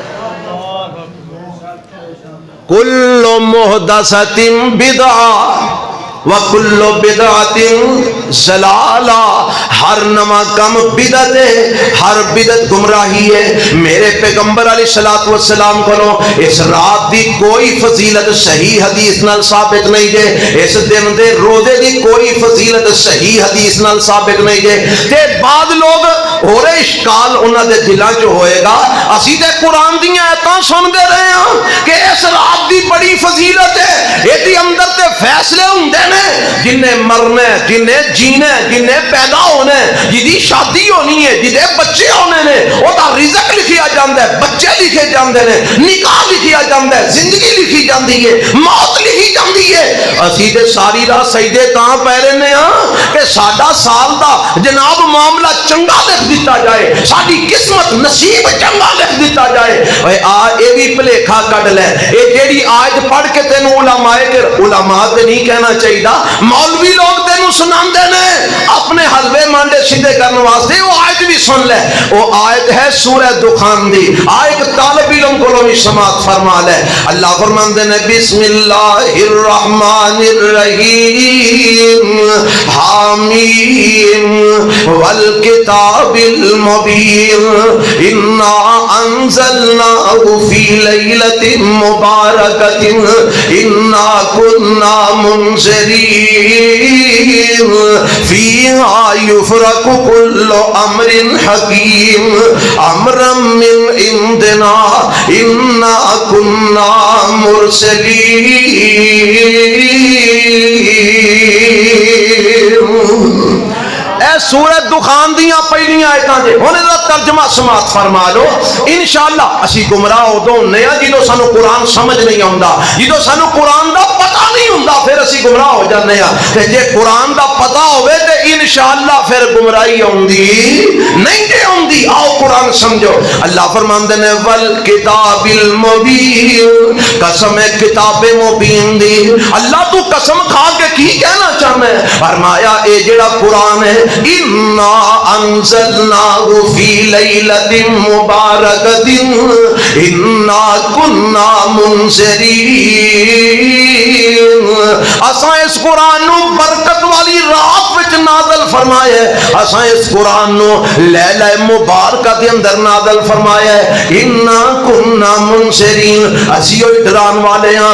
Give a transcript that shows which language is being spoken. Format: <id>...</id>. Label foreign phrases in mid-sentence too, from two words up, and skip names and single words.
<ar>کل محدثۃ بدعہ وکل بدعۃ ضلالہ،</ar> <pa>ہر نواں کم بدعت ہے، ہر بدعت گمراہی ہے۔ میرے پیغمبر علیہ الصلوۃ والسلام کو اس رات دی کوئی فضیلت صحیح حدیث نال ثابت نہیں جے، اس دن دے روزے دی کوئی فضیلت صحیح حدیث نال ثابت نہیں جے۔ تے بعد لوگ اور اشکال انہاں دے دلاں چ ہوئے گا، اسی تے قرآن دیاں آیتاں سنتے رہے ہاں کہ اس رات دی بڑی فضیلت ہے، ایدی اندر تے فیصلے ہوندے نے، جنہیں مرنا ہے، جنہیں جینا ہے، جنہیں پیدا ہونا ہے، جدی شادی ہونی ہے، جدے بچے ہونے نے، وہ دا رزق لکھیا جاندہ ہے، بچے لکھے جاندے نے، نکاح لکھیا جاندہ ہے، زندگی لکھی جاندی ہے، موت لکھی جاندی ہے۔ اسی دے ساری رات سجدے تاں پہ رہنے ہاں کہ ساڈا سال دا جناب معاملہ چنگا لکھ دیتا جائے، ساری قسمت نصیب چنگا لکھ دیتا جائے۔ اے بھی بھلیکھا کڈ لے، اے جیڑی آیت پڑھ کے تینوں علماء تے نہیں کہنا چاہیے، مولوی لوگ تینوں سناندے نے اپنے حلوے مانڈے سیدھے کرنے واسطے، وہ آیت بھی سن لے، وہ آیت ہے سورہ دخان دی، آیت طالب علم کو بھی سماعت فرما لے۔ اللہ فرماندے نے</pa> <ar>بسم اللہ الرحمن الرحیم حامیم والکتاب المبین انا انزلناہ فی لیلۃ مبارکۃ انا کنا منذرین فیہا یفرق کل امر حکیم امرا من عندنا انا کنا مرسلین۔</ar> <pa>اے سورۃ دخان دیاں پہلیاں آیتاں جے ہونے دا ترجمہ سماعت فرما لو۔ انشاءاللہ اسی گمراہ ادوں ہونے ہاں جدوں سانو قرآن سمجھ نہیں آوندا، جدوں سانو قرآن دا پتہ نہیں ہوندا پھر اسی گمراہ ہو جانے ہاں، تے جے قرآن دا پتہ ہوئے تے انشاءاللہ پھر گمراہی ہوندی نہیں جے ہوندی۔ آؤ قرآن سمجھو۔ اللہ فرماندے نے</pa> <ar>والکتاب المبین،</ar> <pa>قسم ہے کتاب مبین دی۔ اللہ تو قسم کھا کے کی کہنا چاہنا ہے؟ فرمایا اے جڑا قرآن ہے</pa> <ar>انا انزلناہ فی لیلۃ مبارکۃ انا کنا منذرین،</ar> <pa>اساں اس قرآن نو برکت والی رات وچ نازل فرمایا ہے، اساں اس قرآن نو</pa> <ar>لیلہ مبارکہ</ar> <pa>دے اندر نازل فرمایا ہے،</pa> <ar>انا کنا منذرین،</ar> <pa>اسی ہوئی ڈران والے ہاں۔</pa>